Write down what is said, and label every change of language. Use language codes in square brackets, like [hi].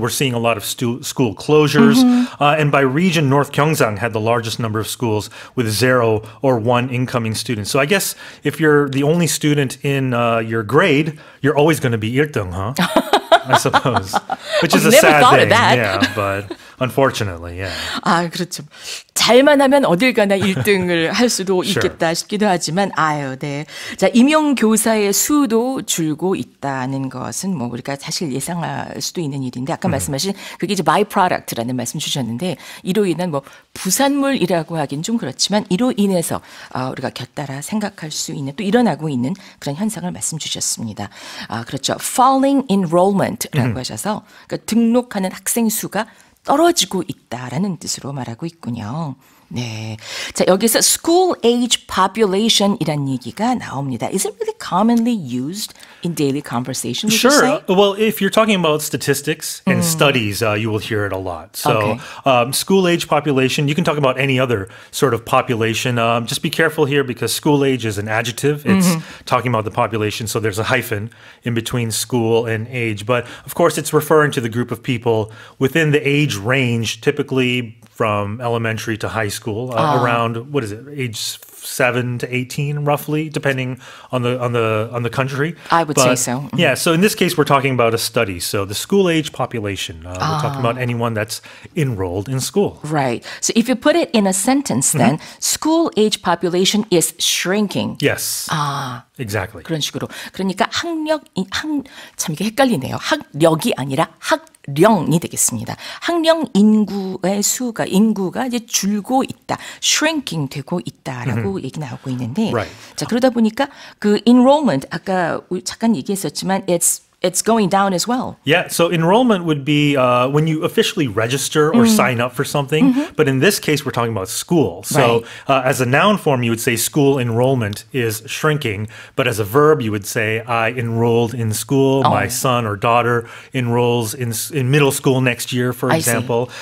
[en] We're seeing a lot of school closures. And by region, North Gyeongsang had the largest number of schools with 0 or 1 incoming student. So I guess if you're the only student in your grade, you're always going to be 1등, huh? I suppose. Which is a sad thing. Yeah, but unfortunately, yeah. [ko] 아, 그렇죠. 잘만 하면 어딜 가나 1등을 할 수도 있겠다 싶기도 하지만 네. 자, 임용 교사의 수도 줄고 있다는 것은 뭐 우리가 사실 예상할 수도 있는 일인데 아까 말씀하신 그게 이제 byproduct라는 말씀 주셨는데 이로 인한 뭐 부산물이라고 하긴 좀 그렇지만 이로 인해서 우리가 곁따라 생각할 수 있는 또 일어나고 있는 그런 현상을 말씀 주셨습니다. 그렇죠. [en] falling enrollment [ko] 라고 하셔서 그러니까 등록하는 학생 수가 떨어지고 있다라는 뜻으로 말하고 있군요. 네. 자, 여기서 [en] school age population [ko] 이란 얘기가 나옵니다. [en] Is it really commonly used in daily conversation, would you say? Well, if you're talking about statistics and studies, you will hear it a lot. So school age population, you can talk about any other sort of population. Just be careful here because school age is an adjective. It's talking about the population, so there's a hyphen in between school and age. But of course, it's referring to the group of people within the age range, typically from elementary to high school, around what is it, age 7 to 18, roughly, depending on the country. I would say so. Yeah, so in this case, we're talking about a study. So the school age population, we're talking about anyone that's enrolled in school. Right. So if you put it in a sentence, then school age population is shrinking. Yes. Exactly. [ko] 그런 식으로. 그러니까 참 이게 헷갈리네요. 학력이 아니라 학령이 되겠습니다. 학령 인구가 이제 줄고 있다, shrinking 되고 있다라고 얘기 나오고 있는데, 자 그러다 보니까 그 enrollment 아까 잠깐 얘기했었지만 [en] it's going down as well. Yeah, so enrollment would be when you officially register or sign up for something. But in this case, we're talking about school. So as a noun form, you would say school enrollment is shrinking. But as a verb, you would say I enrolled in school. My son or daughter enrolls in middle school next year, for example.